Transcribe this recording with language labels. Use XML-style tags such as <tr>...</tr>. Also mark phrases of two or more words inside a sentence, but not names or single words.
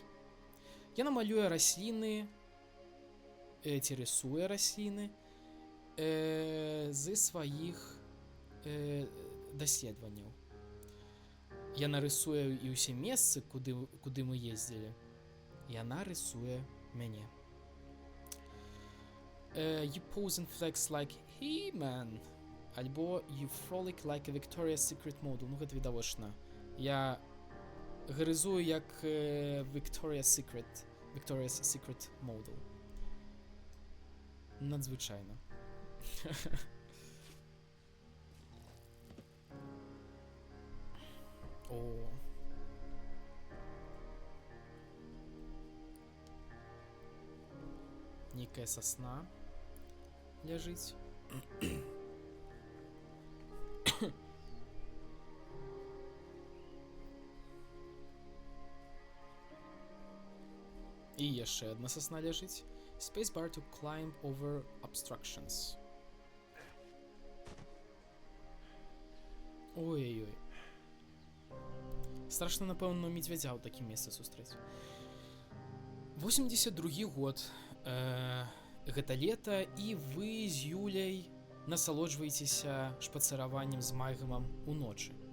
<be>Яна малюе расліны, ці рысуе расліны з сваіх даследаванняў. Яна рысуе і ўсе месцы, куды мы ездзілі. Яна рысуе мяне.</be> <en>You pose and flex like He-Man. Альбо You frolic like a Victoria's Secret model.</en> <be>Ну, гэта відавочна. Я грызую як Victoria's Secret model. Надзвычайна. О. Некая сосна ляжыць. І яшчэ адна сосна ляжыць.</be> <en>Spacebar to climb over obstructions.</en> <be>Ой-ой-ой. Страшна, напэўна, медвядзя ў такім месцы сустрэць. 82 год. Гэта лета, і вы з Юляй насалоджваецеся шпацыраваннем з Майгамам уночы.</be>